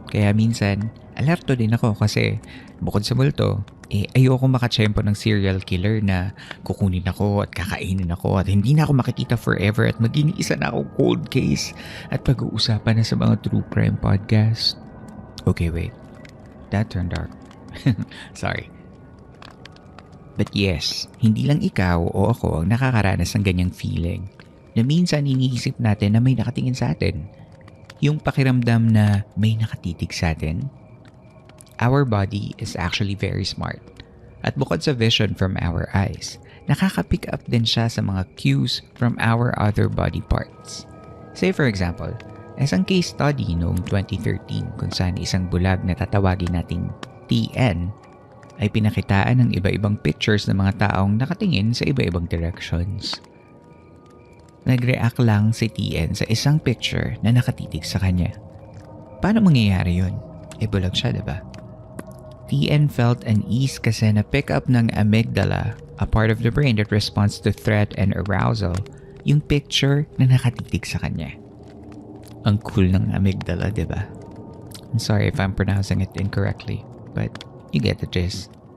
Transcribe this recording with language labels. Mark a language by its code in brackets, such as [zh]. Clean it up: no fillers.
[tl] Kaya minsan, alerto din ako kasi bukod sa multo, ayoko makatsyempo ng serial killer na kukunin ako at kakainin ako at hindi na ako makikita forever at maging isa na ako cold case at pag-uusapan na sa mga true crime podcast. [en] Okay, wait. That turned dark. Sorry. But yes, [tl] hindi lang ikaw o ako ang nakakaranas ng ganyang feeling na minsan iniisip natin na may nakatingin sa atin. Yung pakiramdam na may nakatitig sa atin. [en] Our body is actually very smart. [tl] At bukod sa vision [en] from our eyes, [tl] nakaka-pick up din siya sa mga [en] cues from our other body parts. Say for example, [tl] isang case study noong 2013 kung saan isang bulag na tatawagin nating TN ay pinakitaan ng iba-ibang pictures ng mga taong nakatingin sa iba-ibang directions. Nag-react lang si TN sa isang picture na nakatitig sa kanya. Paano mangyayari yun? Bulag siya, diba? [en] TN felt an ease [tl] kasi na-pick up ng amygdala, [en] a part of the brain that responds to threat and arousal, [tl] yung picture na nakatitig sa kanya. Ang cool ng amygdala, diba? [en] I'm sorry if I'm pronouncing it incorrectly, but you get the gist.